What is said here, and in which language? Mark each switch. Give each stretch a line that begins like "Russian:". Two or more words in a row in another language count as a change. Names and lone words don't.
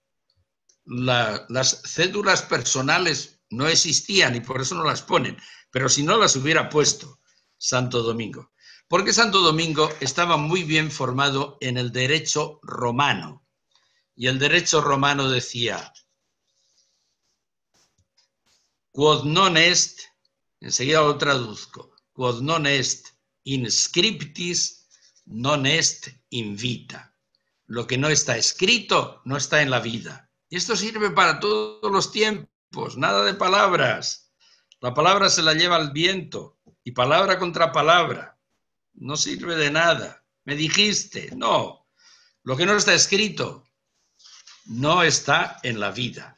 Spanish: Las cédulas personales no existían y por eso no las ponen, pero si no las hubiera puesto Santo Domingo. Porque Santo Domingo estaba muy bien formado en el derecho romano. Y el derecho romano decía,
Latin: quod non est,
Spanish: enseguida lo traduzco,
Latin: quod non est in scriptis, non est in vita.
Spanish: Lo que no está escrito no está en la vida. Y esto sirve para todos los tiempos, nada de palabras. La palabra se la lleva el viento y palabra contra palabra. No sirve de nada. Me dijiste, no. Lo que no está escrito no está en la vida.